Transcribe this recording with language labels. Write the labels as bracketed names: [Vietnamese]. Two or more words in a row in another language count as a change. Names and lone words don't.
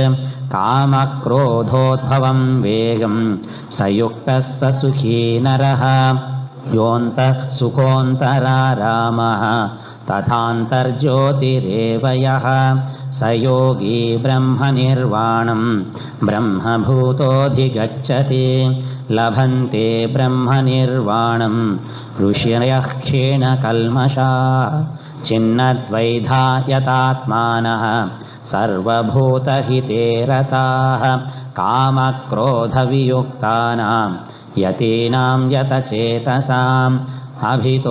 [Sanskrit] కామక్రోధోద్భవం వేగం సయుక్తః స సుఖీ నరః. యోऽन्तः సుఖోऽन्तరారామः తథాంతర్జ్యోతిరేవ యః. స యోగీ బ్రహ్మనిర్వాణం బ్రహ్మభూతోऽధిగచ్చతి. लभन्ते ब्रह्मनिर्वाणं ऋषयः क्षीणकल्मषाः छिन्नद्वैधा यतात्मानः सर्वभूतहिते रताः कामक्रोधवियुक्तानां यतीनां यतचेतसाम् अभितो